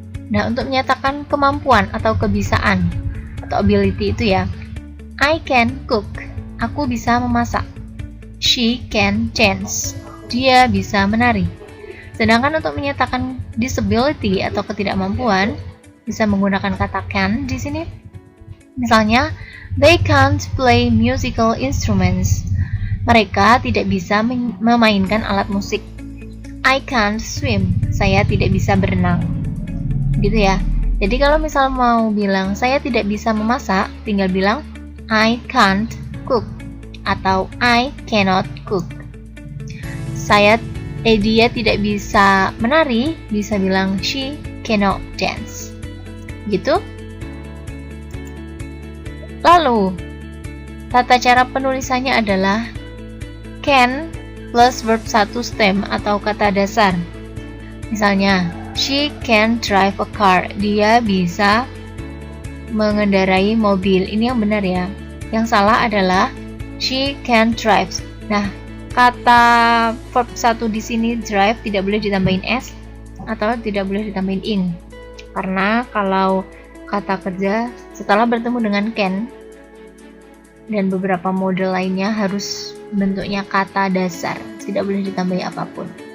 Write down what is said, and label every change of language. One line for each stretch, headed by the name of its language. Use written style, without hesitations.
Indonesian: Nah, untuk menyatakan kemampuan atau kebisaan atau ability itu ya,
English: I can cook,
Indonesian: aku bisa memasak.
English: She can dance,
Indonesian: dia bisa menari. Sedangkan untuk menyatakan disability atau ketidakmampuan, bisa menggunakan kata can di sini. Misalnya,
English: they can't play musical instruments.
Indonesian: Mereka tidak bisa memainkan alat musik.
English: I can't swim,
Indonesian: saya tidak bisa berenang. Gitu ya. Jadi kalau misal mau bilang saya tidak bisa memasak, tinggal bilang
English: I can't cook
Indonesian: atau
English: I cannot cook.
Indonesian: Dia tidak bisa menari, bisa bilang
English: she cannot dance.
Indonesian: Gitu. Lalu, tata cara penulisannya adalah can plus verb 1 stem atau kata dasar. Misalnya,
English: she can drive a car.
Indonesian: Dia bisa mengendarai mobil. Ini yang benar ya. Yang salah adalah
English: she can drive.
Indonesian: Nah, kata verb 1 di sini drive tidak boleh ditambahin s atau tidak boleh ditambahin in. Karena kalau kata kerja setelah bertemu dengan can dan beberapa model lainnya harus bentuknya kata dasar, tidak boleh ditambahi apapun.